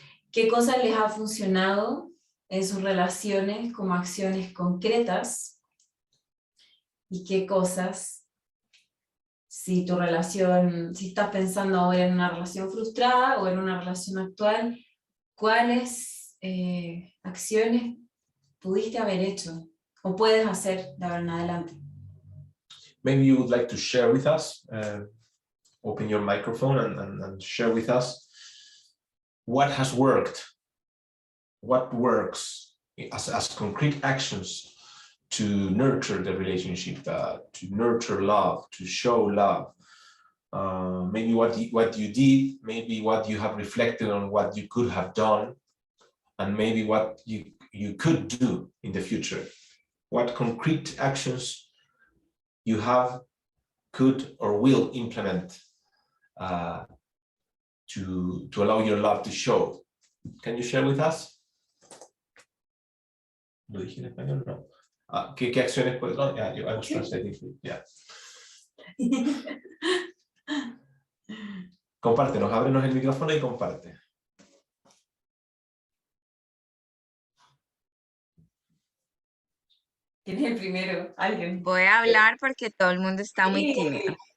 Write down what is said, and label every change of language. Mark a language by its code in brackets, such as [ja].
[es] qué cosas les ha funcionado en sus relaciones como acciones concretas y qué cosas, si estás pensando ahora en una relación frustrada o en una relación actual, cuáles acciones pudiste haber hecho o puedes hacer de ahora en adelante. [en] Maybe you would like to share with us, open your microphone and share with us what has worked, what works as concrete actions to nurture the relationship, to nurture love, to show love. Maybe what you did, maybe what you have reflected on what you could have done, and maybe what you could do in the future. What concrete actions you have, could, or will implement to allow your love to show. Can you share with us? [es] ¿Lo dije en español? No. ¿Qué acciones puedes? [en] Oh, yeah, I was translating. Yeah. [es] Compártenos, ábrenos el micrófono y comparte. ¿Quién es el primero? ¿Alguien? Voy a hablar porque todo el mundo está muy tímido.